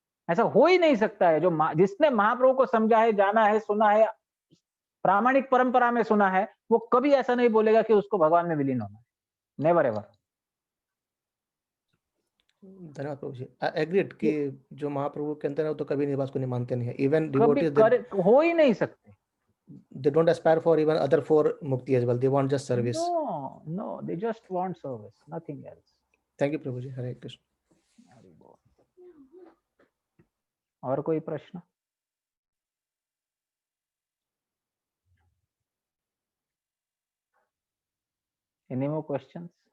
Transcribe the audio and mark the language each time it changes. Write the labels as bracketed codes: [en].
[hi] ऐसा हो ही नहीं सकता है। जिसने महाप्रभु को समझा है, जाना है, सुना है, प्रामाणिक परंपरा में सुना है, वो कभी ऐसा नहीं बोलेगा कि उसको भगवान में विलीन होना है। [en] Never ever. [hi] धन्यवाद प्रभु जी। [en] I agreed [hi] कि जो महाप्रभु के अंदर है वो तो कभी नहीं बात को नहीं मानते नहीं है। [en] even [hi] डिवोटीज हो ही नहीं सकते। [en] They don't aspire for even other 4 mukti as well. They want just service. No, they just want service, nothing else. Thank you प्रभु जी। [hi] हरे कृष्ण। और कोई प्रश्न? [en] Any more questions?